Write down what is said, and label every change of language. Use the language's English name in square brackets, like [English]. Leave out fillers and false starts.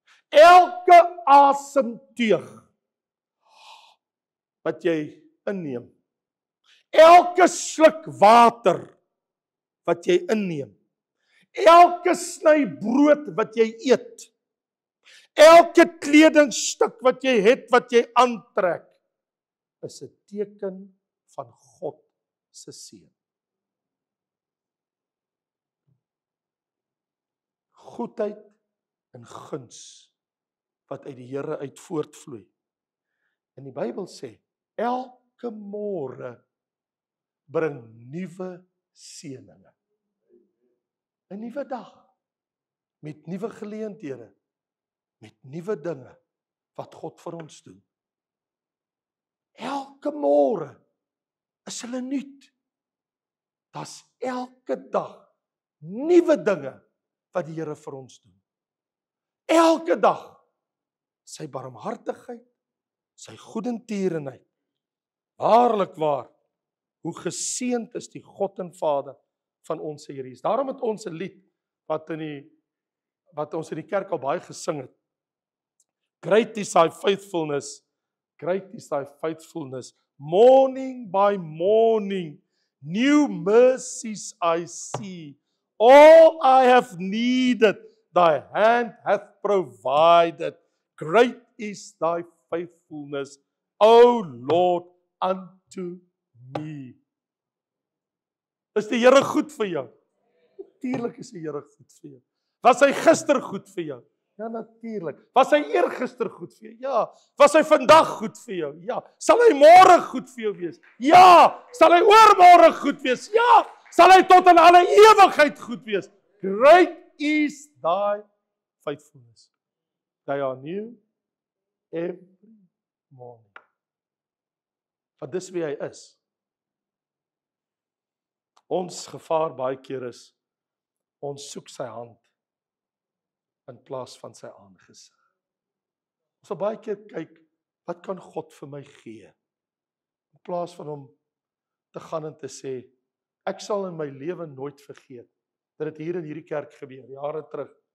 [Afrikaans] Elke asemteug wat jy inneem, elke sluk water wat jy inneem, elke sny brood wat jy eet, elke kledingstuk wat jy het, wat jy aantrek, is 'n teken van God se seën. Goedheid en guns wat uit die Here uit voortvloei. En die Bybel sê, elke môre bring nuwe seëninge. 'n Nuwe dag met nuwe geleenthede, met nuwe dinge wat God vir ons doen. Elke môre is hulle nuut. Daar's elke dag nuwe dinge wat die Here vir ons doen. Elke dag sy barmhartigheid, sy goedertierenheid. Waarlik waar, hoe geseënd is die God en Vader van ons Here Jesus. Daarom het ons 'n lied wat ons in die kerk al baie gesing het. [English] Great is thy faithfulness, great is thy faithfulness. Morning by morning, new mercies I see. All I have needed, thy hand hath provided. Great is thy faithfulness, O Lord, unto me. [Afrikaans] Is die Here goed vir jou? Natuurlik is die Here goed vir jou. Was hy gister goed vir jou? Ja, natuurlik. Was hy eergister goed vir jou? Ja. Was hy vandag goed vir jou? Ja. Sal hy môre goed vir jou wees? Ja. Sal hy oormôre goed wees? Ja. Sal hy tot in alle ewigheid goed wees? [English] Great is thy faithfulness. They are new every morning. [Afrikaans] Want dis wie hy is. Ons gevaar baie keer is, ons soek sy hand in plaas van sy aangesig. Ons wil baie keer kyk, wat kan God vir my gee? In plaas van hom te gaan en te sê, ek sal in my lewe nooit vergeet, dat dit hier in hierdie kerk gebeur, jare terug.